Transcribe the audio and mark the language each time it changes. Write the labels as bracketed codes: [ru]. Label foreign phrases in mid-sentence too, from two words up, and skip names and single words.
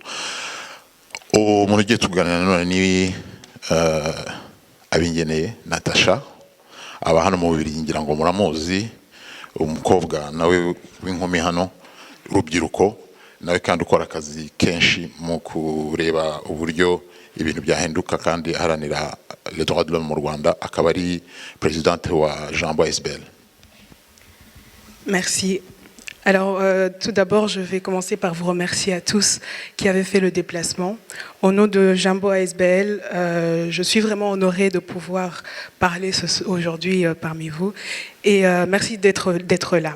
[rw] Umuntu ugiye tuganira none ni Abingeneye Natasha, aba hano mu Bubiligi, ngira ngo muramuzi, umukobwa nawe w'inkumi hano, urubyiruko nawe, kandi ukora akazi kenshi mu kureba uburyo ibintu byahinduka kandi aharanira [fr] les droits de l'homme [rw] mu Rwanda, akaba ari présidente wa Jambo ASBL. [fr] Merci. Alors, tout d'abord, je vais commencer par vous remercier à tous qui avez fait le déplacement. Au nom de Jambo ASBL, je suis vraiment honorée de pouvoir parler aujourd'hui parmi vous. Et merci d'être là.